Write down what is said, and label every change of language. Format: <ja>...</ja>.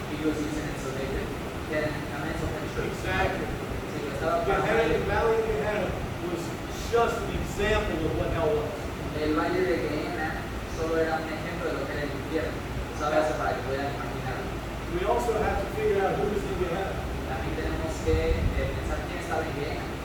<en>He was using it so they could get a mental picture. Exactly.</en> <es>Sí, lo estaba</es> <en>Gehenna, the</en> <es>pasando.</es> <en>valley of Gehenna was just an example of what hell was.</en> <es>El valle de Gehenna solo era un ejemplo de lo que era el infierno. Solo eso para que puedan imaginar.</es> <en>We also have to figure out who was in Gehenna.</en> <es>También tenemos que pensar quién estaba en Gehenna.</es>